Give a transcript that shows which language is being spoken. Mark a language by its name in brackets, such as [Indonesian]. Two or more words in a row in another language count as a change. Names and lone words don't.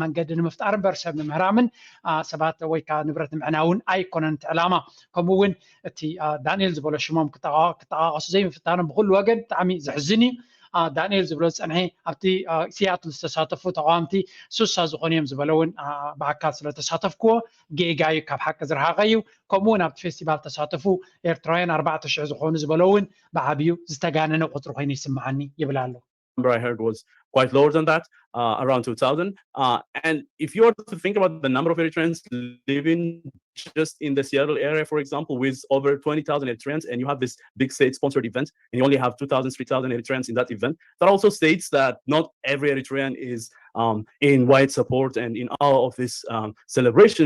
[Tigrinya] መንገዲ ንምፍጣር እምበር ሰብ ንምሕራምን ሰባት ወይ ከዓ ንብረት ንምዕናውን ኣይኮነን እቲ ዕላማ ከምኡ እውን እቲ ዳንኤል ዝበሎ ሽሞም ክጠቃቀሱ ዘይምፍታኖም ብኩሉ ወገን ብጣዕሚ ዘሕዝን እዩ ዳንኤል ዝብሎ ፀንሐ ኣብቲ ሲያትል ዝተሳተፉ ተቃዋምቲ ሱሳ ዝኾኑ እዮም ዝበሎ እውን ብኣካል ስለተሳተፍክዎ ጌጋ እዩ ካብ ሓቂ ዝረሓቐ እዩ ከምኡ እውን ኣብቲ ፌስቲቫል ተሳተፉ ኤርትራውያን 4,000 ዝኾኑ ዝበሎ እውን ብዓብዩ ዝተጋነነ ቁፅሪ ኮይኑ ይስምዓኒ ይብላ ኣሎ [English] number I heard was quite lower than that, around 2,000. And if you were to think about the number of Eritreans living just in the Seattle area, for example, with over 20,000 Eritreans, and you have this big state-sponsored event, and you only have 2,000, 3,000 Eritreans in that event, that also states that not every Eritrean is in wide support and in all of these celebrations.